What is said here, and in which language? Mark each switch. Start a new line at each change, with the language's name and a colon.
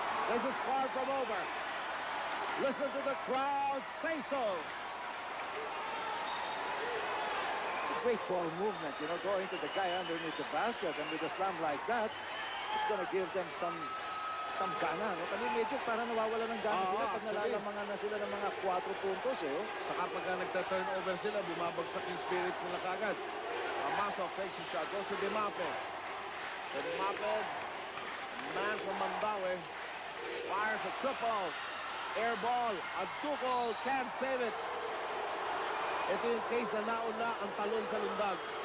English: This is far from over. Listen to the crowd say so. It's a great ball movement, you know, going to the guy underneath the basket, and with a slam like that, it's gonna give them some gana, no?
Filipino: Kasi medyo parang nawawala ng gana sila pag nalalamangan na sila ng mga 4 puntos, eh. Oh. Saka pagka nagta-turnover sila, bumabagsak yung spirits nila kagad.
English: Amasov takes a shot, goes to Dimape. Dimape, man from Mandaue, fires a triple. Air ball, Adukol can't save it.
Filipino: Ito yung case na nauna ang talon sa lundag.